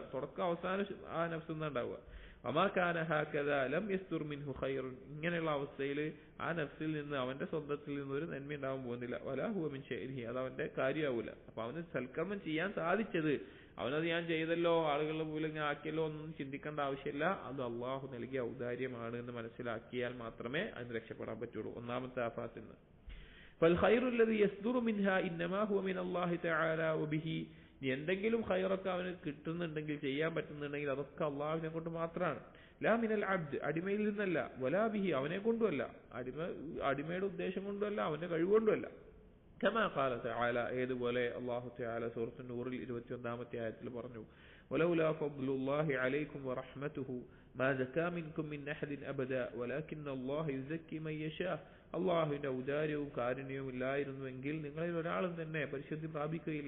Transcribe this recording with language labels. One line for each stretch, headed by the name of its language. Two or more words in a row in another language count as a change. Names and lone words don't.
Malayalam: തുടക്കം അവസാനം ആ നഫ്സിൽ നിന്നാണ് ഉണ്ടാവുക.
Arabic: وما كان هكذا لم يصدر منه خير,
Malayalam: ഇങ്ങനെയുള്ള അവസ്ഥയിൽ ആ നഫ്സിൽ നിന്ന്, അവന്റെ സ്വന്തത്തിൽ നിന്ന് ഒരു നന്മ ഉണ്ടാവാൻ പോകുന്നില്ല.
Arabic: ولا هو من شيئه,
Malayalam: അത് അവന്റെ കാര്യമാവൂല. അപ്പൊ അവന് സൽക്കർമ്മം ചെയ്യാൻ സാധിച്ചത്, അവനത് ഞാൻ ചെയ്തല്ലോ, ആളുകളുടെ മുമ്പിൽ ഞാൻ ആക്കിയല്ലോ ഒന്നും ചിന്തിക്കേണ്ട ആവശ്യമില്ല. അത് അള്ളാഹു നൽകിയ ഔദാര്യമാണ് എന്ന് മനസ്സിലാക്കിയാൽ മാത്രമേ അതിന് രക്ഷപ്പെടാൻ പറ്റുള്ളൂ. ഒന്നാമത്തെ ആഫാത്തിൽ നിന്ന്
Arabic: فالخير الذي يصدر منها انما هو من الله تعالى وبه,
Malayalam: എന്തെങ്കിലും ഖൈറൊക്കെ അവന് കിട്ടുന്നുണ്ടെങ്കിൽ, ചെയ്യാൻ പറ്റുന്നുണ്ടെങ്കിൽ അതൊക്കെ അള്ളാഹുവിനെ കൊണ്ട് മാത്രമാണ്.
Arabic: لا من العبد,
Malayalam: അടിമയിൽ നിന്നല്ല.
Arabic: ولا به,
Malayalam: അവനെ കൊണ്ടുമല്ല, അടിമയുടെ ഉദ്ദേശം കൊണ്ടുമല്ല, അവന്റെ കഴിവുകൊണ്ടുമല്ല.
Arabic: كما قال تعالى,
Malayalam: ഏതുപോലെ അല്ലാഹു തആല സൂറത്തുൻ നൂറിൽ 21-ാമത്തെ ആയത്തിൽ പറഞ്ഞു,
Arabic: ولولا فضل الله عليكم ورحمته ما زكى منكم من أحد أبدا ولكن الله يزكي من يشاء,
Malayalam: അള്ളാഹുവിന്റെ ഔദാര്യവും കാരുണ്യവും ഇല്ലായിരുന്നുവെങ്കിൽ നിങ്ങളിൽ ഒരാളും തന്നെ പരിശുദ്ധി പ്രാപിക്കുകയില്ല.